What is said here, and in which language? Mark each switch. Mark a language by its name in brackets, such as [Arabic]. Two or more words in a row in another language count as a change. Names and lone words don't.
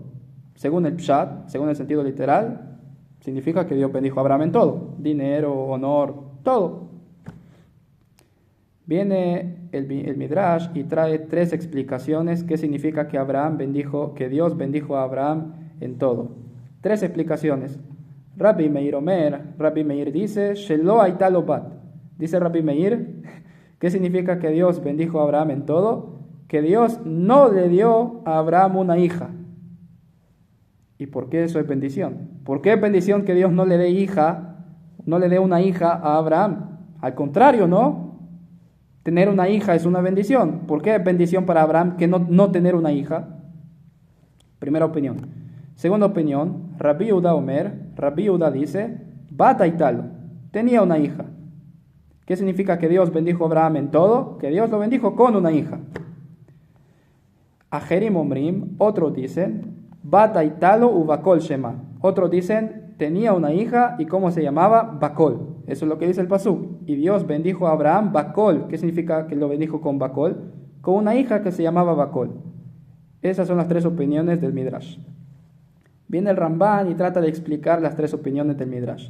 [Spanish] Según el Pshat, según el sentido literal, significa que Dios bendijo a Abraham en todo: dinero, honor, todo. Viene el Midrash y trae tres explicaciones qué significa que Dios bendijo a Abraham en todo. Tres explicaciones. Rabbi Meir dice, [Hebrew] שלא הייתה לו בת. [Spanish] Dice Rabbi Meir, ¿qué significa que Dios bendijo a Abraham en todo? Que Dios no le dio a Abraham una hija. ¿Y por qué eso es bendición? ¿Por qué es bendición que Dios no le dé una hija a Abraham? Al contrario, ¿no? Tener una hija es una bendición. ¿Por qué es bendición para Abraham que no tener una hija? Primera opinión. Segunda opinión, Rabbi Yehuda dice, [Hebrew] בת הייתה לו, [Spanish] tenía una hija. ¿Qué significa que Dios bendijo a Abraham en todo? Que Dios lo bendijo con una hija. [Hebrew] אחרים אומרים, [Spanish] otros dicen, [Hebrew] בת הייתה לו ובכל שמה. [Spanish] Otros dicen, tenía una hija y ¿cómo se llamaba? Bakol. Eso es lo que dice el pasuk. Y Dios bendijo a Abraham Bakol. ¿Qué significa que lo bendijo con Bakol? Con una hija que se llamaba Bakol. Esas son las tres opiniones del Midrash. Viene el Ramban y trata de explicar las tres opiniones del Midrash.